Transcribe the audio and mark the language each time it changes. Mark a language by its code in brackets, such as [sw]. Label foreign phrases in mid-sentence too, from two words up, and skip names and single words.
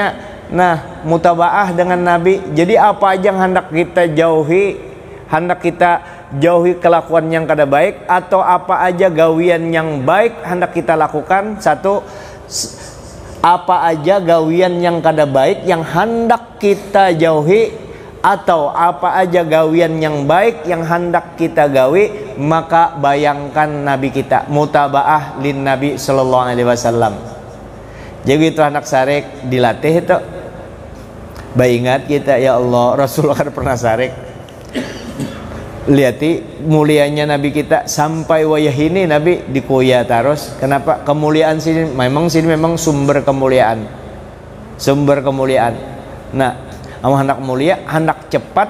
[bjn] Nah, mutabaah dengan Nabi. Jadi apa aja yang hendak kita jauhi, hendak kita jauhi kelakuan yang kada baik, atau apa aja gawian yang baik hendak kita lakukan. Satu, apa aja gawian yang kada baik yang hendak kita jauhi, atau apa aja gawian yang baik yang hendak kita gawi, maka bayangkan Nabi kita, [ar] متابعة للنبي صلى الله عليه وسلم. [bjn] Jadi itu anak sarik dilatih itu. Bayingat kita, [ar] يا الله, [bjn] Rasulullah kan pernah sarik. Lihat mulianya Nabi kita, sampai wayah ini Nabi dikuya terus. Kenapa? Kemuliaan sini memang sumber kemuliaan. Nah, hendak mulia, hendak cepat.